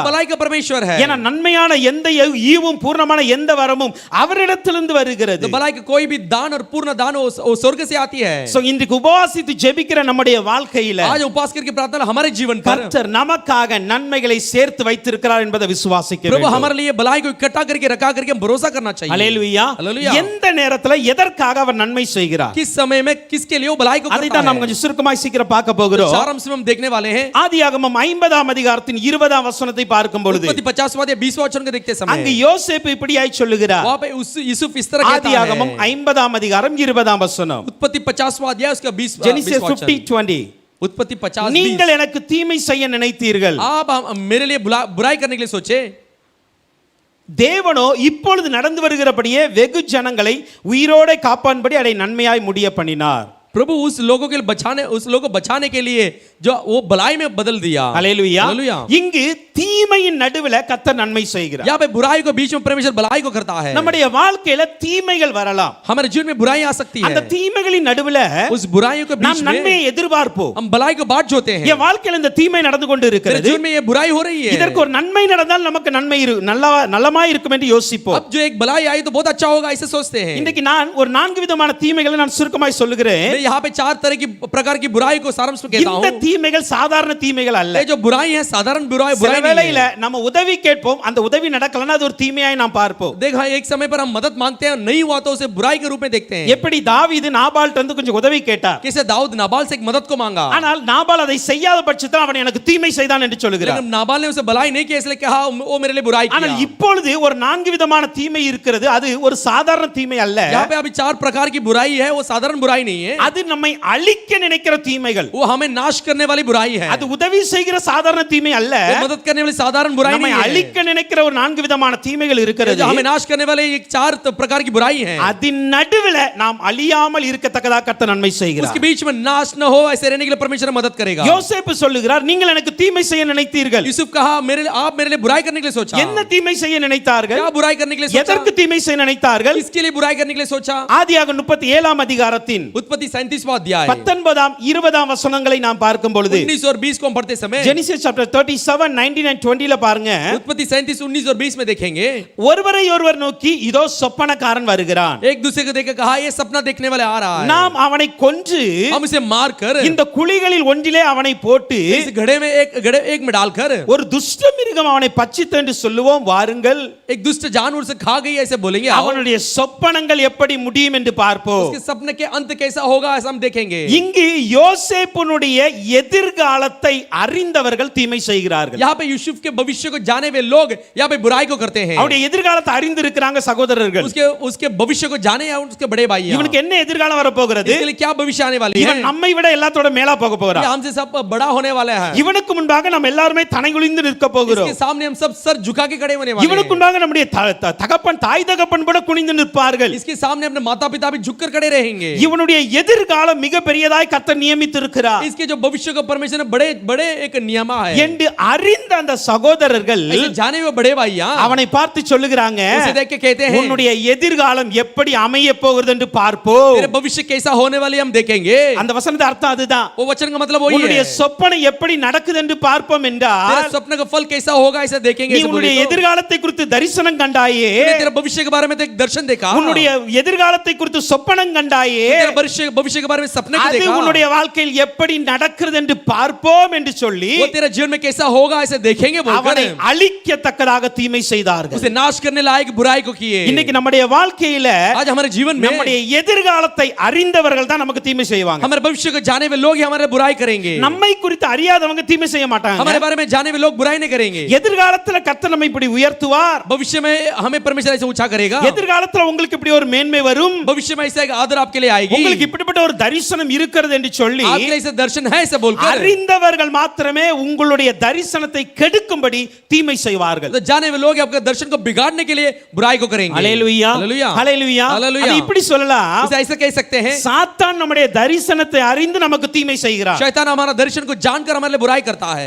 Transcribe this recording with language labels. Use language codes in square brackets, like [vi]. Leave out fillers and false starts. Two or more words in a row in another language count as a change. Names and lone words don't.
[hi] भलाई का परमेश्वर है। [ta] ஏன்னா நன்மையான எந்த ஈவும் பூர்ணமான எந்த வரமும் அவரிடத்திலிருந்து வருகிறது. [hi] तो भलाई का कोई भी दान और पूर्ण दान वो स्वर्ग से आती है। [ta] சோ இன்றைக்கு உபவாசித்து ஜெபிக்கிற நம்முடைய வாழ்க்கையில [hi] आज उपवास करके प्रार्थना हमारे जीवन पर [ta] கர்த்தர் நமக்காக நன்மைகளை சேர்த்து வைத்திருக்கிறார் என்பதை விசுவாசிக்க [hi] प्रभु [ta] வேண்டும். [hi] हमारे लिए भलाई को इकट्ठा करके रखा करके हम भरोसा करना चाहिए। [ta] அல்லேலூயா. [hi] हालेलुया। [ta] எந்த நேரத்துல எதற்காக அவர் நன்மை செய்கிறார், [hi] किस समय में किसके लिए वो भलाई को [ta] அதை [hi] करता [ta] தான் நாம் [hi] है। [ta] கொஞ்சம் சுருக்கமாய் சீக்கிரம் பார்க்க போகிறோம். [hi] सारांश में हम देखने वाले हैं। [ta] ஆதியாகமம் 50ஆம் அதிகாரத்தின் 20ஆம் வசனத்தை பார்க்கும் பொழுது [hi] उत्पत्ति 50वां या 20वां वचन को देखते [ta] அங்கு [hi] समय [ta] யோசேப்பு இப்படியாய் சொல்லுகிறார். [hi] वहां पे यूसुफ इस तरह कहता [ta] ஆதியாகமம் [hi] है। [ta] 50ஆம் அதிகாரம் 20ஆம் வசனம். [hi] उत्पत्ति 50वां अध्याय उसका 20वां [ta] ஜெனிசிஸ் [hi] वचन। 50:20. उत्पत्ति 50 [ta] நீங்கள் எனக்கு தீமை செய்ய நினைத்தீர்கள், [hi] आप मेरे लिए बुराई करने के लिए सोचे, [ta] தேவனோ இப்பொழுது நடந்து வருகிறபடியே வெகு ஜனங்களை உயிரோടെ காப்பான்படி அதை நன்மையாய் முடிய பண்ணினார். [hi] प्रभु उस लोगों के लोगों को बचाने के लिए जो वो भलाई में बदल दिया। [ta] அல்லேலூயா. [hi] हालेलुया। [ta] இங்கு தீமையின் நடுவுல கர்த்தர் நன்மை செய்கிறார். [hi] यहाँ पे बुराई को बीच में परमेश्वर भलाई को करता है। [ta] நம்முடைய வாழ்க்கையில தீமைகள் வரலாம். [hi] हमारे जीवन में बुराई आ सकती [ta] அந்த [hi] है। [ta] தீமைகளின் நடுவுல [hi] उस बुराइयों के [ta] நாம் [hi] बीच में [ta] நன்மையை எதிர்பார்ப்போம். [hi] हम भलाई को बाट जोते हैं। [ta] என் வாழ்க்கையில இந்த தீமை நடந்து கொண்டு [hi] मेरे [ta] இருக்கிறது, [hi] जीवन में ये बुराई हो रही है। [ta] இதற்கு ஒரு நன்மை நடந்தால் நமக்கு நன்மை நல்லமாய் இருக்கும் என்று யோசிப்போம். [hi] अब जो एक भलाई आई तो बहुत अच्छा होगा ऐसे सोचते हैं। [ta] இன்றைக்கு நான் ஒரு 4 விதமான தீமைகளை நான் சுருக்கமாய் சொல்லுகிறேன். [hi] मैं यहाँ पे 4 तरह की प्रकार की बुराई को सारांश में कहता [ta] இந்த [hi] हूँ। [ta] தீமைகள் சாதாரண தீமைகள் அல்ல. [hi] ये जो बुराई है साधारण बुराई [ta] சில [hi] नहीं [ta] வேளையில [hi] है। [ta] நம்ம உதவி கேட்போம், அந்த உதவி நடக்கலனா அது ஒரு தீமையாய் நாம் பார்ப்போம். [hi] देखा एक समय पर हम मदद मांगते हैं, नहीं हुआ तो उसे बुराई के रूप में देखते हैं। [ta] எப்படி தாவீது நாபால்ட்ட வந்து கொஞ்சம் உதவி கேட்டார், [hi] कैसे दाऊद नाबाल से एक मदद को मांगा, [ta] ஆனால் நாபால் அதை செய்யாத பட்சத்தில் அவன் எனக்கு தீமை செய்தான் என்று சொல்கிறார். [hi] लेकिन नाबाल ने उसे भलाई नहीं किया इसलिए कहा वो मेरे लिए बुराई [ta] ஆனால் [hi] किया। [ta] இப்பொழுது ஒரு 4 விதமான தீமை இருக்கிறது, அது ஒரு சாதாரண தீமை அல்ல. [hi] यहाँ पे अभी 4 प्रकार की बुराई है, वो साधारण बुराई नहीं है। [ta] அது நம்மை அழிக்க நினைக்கிற தீமைகள், [hi] वो हमें नाश करने वाली बुराई है। [ta] அது உதவி செய்கிற சாதாரண தீமை அல்ல. [hi] वो मदद करने करने वाली साधारण बुराई [ta] நம்மை [hi] नहीं है। [ta] அழிக்க நினைக்கிற ஒரு 4 விதமான தீமைகள் [hi] जो [ta] இருக்கிறது. [hi] हमें नाश करने वाले एक 4 प्रकार की बुराई है। [ta] அதின் நடுவுல நாம் அழியாமல் இருக்கத்தக்கதாக கர்த்தர் நன்மை செய்கிறார். [hi] उसके बीच में नाश न हो ऐसे रहने के लिए परमेश्वर मदद करेगा। [ta] யோசேப்பு சொல்லுகிறார், நீங்கள் எனக்கு தீமை செய்ய நினைத்தீர்கள். [hi] यूसुफ कहा आप मेरे लिए बुराई करने के लिए सोचा। [ta] என்ன தீமை செய்ய நினைத்தார்கள்? [hi] क्या बुराई करने के लिए सोचा? [ta] எதற்கு தீமை செய்ய நினைத்தார்கள்? [hi] किसके लिए बुराई करने के लिए सोचा? [ta] ஆதியாகமம் 37ஆம் அதிகாரத்தின் [hi] उत्पत्ति 37वां अध्याय [ta] 19ஆம் 20ஆம் வசனங்களை நாம் பார்க்கும் பொழுது [hi] 19 और 20 को हम पढ़ते समय [en] Genesis chapter 37 19 and 20ல பாருங்க, [hi] उत्पत्ति 37 19 और 20 में देखेंगे [ta] ஒருவரை ஒருவர் நோக்கி இதோ சொப்பனக்காரன் வருகிறான், [hi] एक दूसरे को देख कहा ये सपना देखने वाले आ रहा है, [ta] நாம் அவனை கொன்று [hi] हम इसे मार कर [ta] இந்த குழிகளில் ஒன்றிலே அவனை போட்டு [hi] इस घड़े एक में डालकर [ta] ஒரு துஷ்ட மிருகம் அவனை பட்சித்து என்று சொல்லுவோம் வாருங்கள், [hi] एक दुष्ट जानवर से खा गई ऐसे बोलेंगे। आओ [ta] அவனுடைய சொப்பனங்கள் எப்படி முடியும் என்று பார்ப்போம். [hi] उसके सपने के अंत कैसा होगा ऐसा हम देखेंगे। [ta] இங்கு யோசேப்புனுடைய எதிர்காலத்தை அறிந்தவர்கள் தீமை செய்கிறார்கள். [hi] यहाँ पे यूसुफ के भविष्य को जाने हुए लोग यहाँ पे बुराई को करते हैं। [ta] அவருடைய எதிர்காலத்தை அறிந்திருக்கிறாங்க சகோதரர்கள். [hi] उसके भविष्य को जाने या उसके बड़े भाई हैं। [ta] இவனுக்கு என்ன எதிர்காலம் வர போகிறது? [hi] इसके लिए क्या भविष्य आने वाली है? [ta] இவன் நம்மை விட எல்லாத்தோட மேலா போக போறான். [hi] ये हमसे सब बड़ा होने वाला है। [ta] இவனுக்கு முன்பாக நாம் எல்லாரும் தனைகுலிந்து நிற்க போகிறோம். [hi] इसके सामने हम सब सर झुका के खड़े होने वाले हैं। [ta] இவனுக்கு முன்பாக நம்முடைய தகப்பன் தாய் தகப்பன் கூட குனிந்து நிற்பார்கள். [hi] इसके सामने अपने माता पिता भी झुककर खड़े रहेंगे। [ta] இவனுடைய எதிர்காலம் மிக பெரியதாய் கர்த்தர் நியமித்திருக்கிறார் [hi] इसके जो भविष्य को परमेश्वर ने बड़े बड़े एक नियम है [ta] என்று அறிந்த அந்த சகோதரர்கள் [hi] ऐसे जाने हुए बड़े भाई [ta] அவனை பார்த்து சொல்லுகிறாங்க, [hi] उसे देख के कहते हैं [ta] உன்னுடைய எதிர்காலம் எப்படி அமைய போகிறது என்று பார்ப்போம். [hi] तेरे भविष्य कैसा होने वाली हम देखेंगे। [ta] அந்த வசனத்தின் அர்த்தம் அதுதான். [hi] वो वचन का मतलब वही [ta] உன்னுடைய [hi] है। [ta] சொப்பனை எப்படி நடக்குது என்று பார்ப்போம் [hi] तेरे [ta] என்றால், [hi] स्वप्न का फल कैसा होगा ऐसा देखेंगे। [ta] நீ [hi] ऐसे [ta] உன்னுடைய [hi] बोले तो। [ta] எதிர்காலத்தை குறித்து தரிசனம் கண்டாயே, [hi] तूने तेरे भविष्य के बारे में एक दर्शन देखा, [ta] உன்னுடைய எதிர்காலத்தை குறித்து சொப்பனம் கண்டாயே, [hi] तेरे भविष्य के बारे में सपने को [ta] அது [hi] देखा, [ta] உன்னுடைய வாழ்க்கையில் எப்படி நடக்கிறது என்று பார்ப்போம் என்று சொல்லி [hi] वो तेरे जीवन में कैसा होगा ऐसे देखेंगे बोलकर [ta] அவனை அழிக்கத்தக்கதாக தீமை செய்தார்கள். [hi] उसे नाश करने लायक बुराई को किए। [ta] இன்னைக்கு நம்முடைய வாழ்க்கையில [hi] आज हमारे जीवन में [ta] நம்முடைய எதிர்காலத்தை அறிந்தவர்கள் தான் நமக்கு தீமை செய்வாங்க. [hi] हमारे भविष्य को जाने हुए लोग ही हमारे बुराई करेंगे। [ta] நம்மை குறித்து அறியாதவங்க தீமை செய்ய மாட்டாங்க. [hi] हमारे बारे में जाने हुए लोग बुराई नहीं करेंगे। [ta] எதிர்காலத்துல கர்த்தர் நம்மை இப்படி உயர்த்துவார், [hi] भविष्य में हमें परमेश्वर ऐसे ऊंचा करेगा। [ta] எதிர்காலத்துல உங்களுக்கு இப்படி ஒரு மேன்மை வரும், [hi] भविष्य में ऐसा एक आदर आपके लिए आएगी, [ta] உங்களுக்கு இப்படிப்பட்ட ஒரு தரிசனம் இருக்கிறது என்று சொல்லி [hi] आपके लिए ऐसा दर्शन है ऐसे बोलकर [ta] அறிந்தவர்கள் மாத்திரமே உங்களுடைய தரிசனத்தை கெடுக்கும்படி தீமை செய்வார்கள். [hi] तो जाने हुए लोग आपके दर्शन को बिगाड़ने के लिए बुराई को करेंगे। [ta] ஹல்லேலூயா [hi] हालेलुया [ta] ஹல்லேலூயா. [hi] हालेलुया। [ta] அது இப்படி சொல்லலாம், [hi] इसे ऐसा कह सकते हैं [ta] சாத்தான் நம்முடைய தரிசனத்தை அறிந்து நமக்கு தீமை செய்கிறார். [hi] शैतान हमारा दर्शन को जानकर हमारे लिए बुराई करता है।